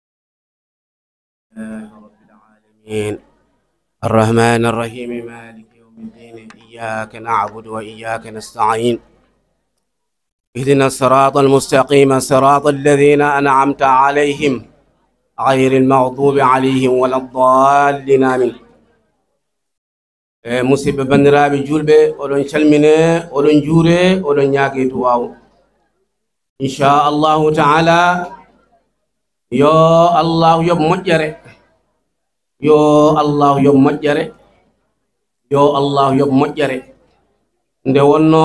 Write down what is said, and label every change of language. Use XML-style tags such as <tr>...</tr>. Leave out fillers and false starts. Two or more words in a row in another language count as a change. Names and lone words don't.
<ar>الرحمن الرحيم مالك يوم الدين إياك نعبد وإياك نستعين اهدنا الصراط المستقيم صراط الذين أنعمت عليهم غير المغضوب عليهم ولا الضالين آمين</ar> <ff>musibe bandiraɓe julɓe oɗon calmine oɗon juure oɗon ñaage duwaw</ff> <ar>إن شاء الله تعالى</ar> <ff>yo allahu yob moƴƴere yo allahu yob moƴƴere yo allahu yob moƴƴere nde wonno</ff>